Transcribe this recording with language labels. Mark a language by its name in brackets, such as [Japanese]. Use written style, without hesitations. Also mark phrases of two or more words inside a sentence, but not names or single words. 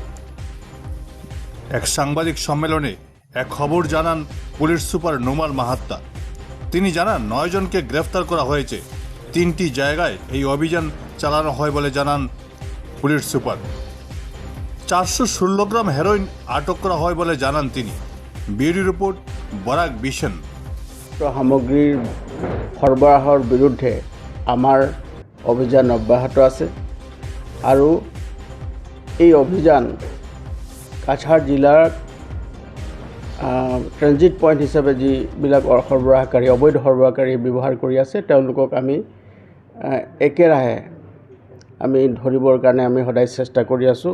[Bangla] এক সাংবাদিক সম্মেলনে এক খবর জানান পুলিশ সুপার নোমাল মাহাত্তা। তিনি জানান 9 জনকে গ্রেফতার করা হয়েছে। 3টি জায়গায় এই অভিযান চালানো হয় বলে জানান পুলিশ সুপার। 416 গ্রাম হেরোইন আটক করা হয় বলে জানান তিনি। ব্যুরো রিপোর্ট, বরাক বিশন। [Assamese] সামগ্ৰীৰ সৰবৰাহৰ বিৰুদ্ধে আমাৰ অভিযান অব্যাহত আছে আৰু এই অভিযান কাছাৰ জিলাৰ [English] transit point [Assamese] হিচাপে যিবিলাক সৰবৰাহকাৰী অবৈধ সৰবৰাহকাৰী ব্যৱহাৰ কৰি আছে তেওঁলোকক আমি একেৰাহে আমি ধৰিবৰ কাৰণে আমি সদায় চেষ্টা কৰি আছোঁ।